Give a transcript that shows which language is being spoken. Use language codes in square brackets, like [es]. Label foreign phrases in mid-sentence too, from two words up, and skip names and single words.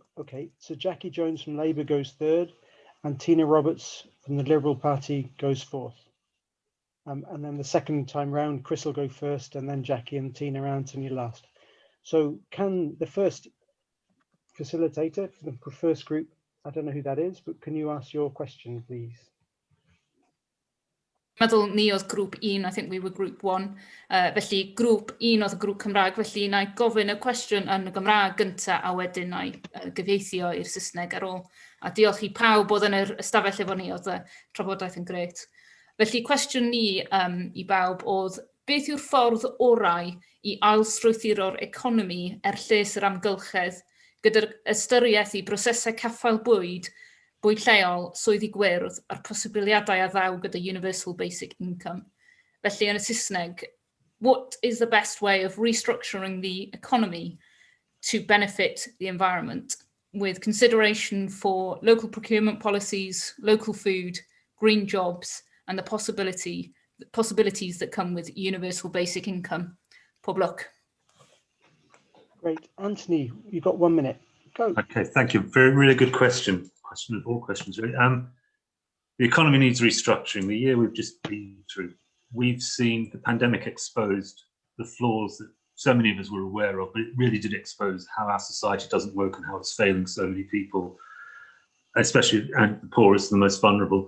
[en] Okay, so Jackie Jones from Labour goes third, and Tina Roberts from the Liberal Party goes fourth. And then the second time round, Chris will go first, and then Jackie and Tina, Anthony last. So can the first facilitator for the first group, I don't know who that is, but can you ask your question, please? [cy] Meddwl ni oedd grŵp 1, [en] I think we were group 1. [cy] Felly grŵp 1 oedd y grŵp Cymraeg, felly na I gofyn y cwestiwn yn y Gymraeg gyntaf a wedyn na I gyfieithio i'r Saesneg ar ôl. A diolch I pawb oedd yn yr ystafell efo ni, oedd y trafodaeth yn grêt. Felly cwestiwn ni I bawb oedd, beth yw'r ffordd orau I ailstrwythuro'r economi lles yr amgylchedd gyda'r ystyriaeth I brosesau caffael bwyd bwyd lleol, swyddi gwyrdd a'r posibiliadau a ddaw gyda [en] Universal Basic Income. [cy] Felly yn y Saesneg, [en] what is the best way of restructuring the economy to benefit the environment with consideration for local procurement policies, local food, green jobs, and the possibilities that come with Universal Basic Income? [cy] Pob lwc. [en] Great. Anthony, you've got 1 minute. Go. Okay, thank you. Really good question. Question of all questions, really. The economy needs restructuring. The year we've just been through, we've seen the pandemic exposed the flaws that so many of us were aware of, but it really did expose how our society doesn't work and how it's failing so many people, especially and the poorest and the most vulnerable.